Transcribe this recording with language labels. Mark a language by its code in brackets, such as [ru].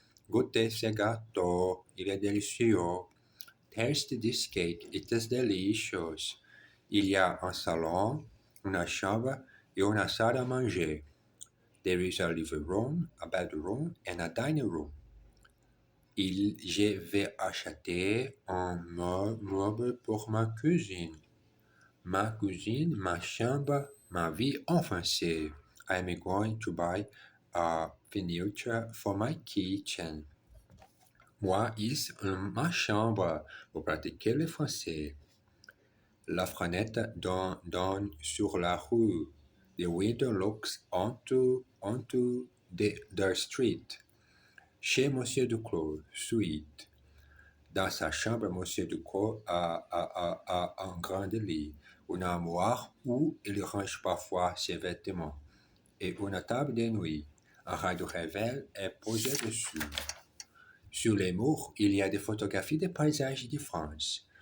[fr] Goûtez ce gâteau, il est délicieux. [en] Taste this cake, it is delicious. [fr] Il y a un salon, une chambre et une salle à manger. [en] There is a living room, a bedroom and a dining room. [fr] Je vais acheter un meuble pour ma cuisine. Ma cuisine, ma chambre, ma vie en français. [en] I am going to buy a furniture for my kitchen. [fr] Moi, ici, ma chambre, pour pratiquer le français. La fenêtre donne sur la rue. [en] The window looks onto the street. [fr] Chez Monsieur Duclos, suite. Dans sa chambre, Monsieur Duclos a un grand lit, une armoire où il range parfois ses vêtements, et une table de nuit. Un radeau réveil est posé dessus. Sur les murs, il y a des photographies des paysages de France.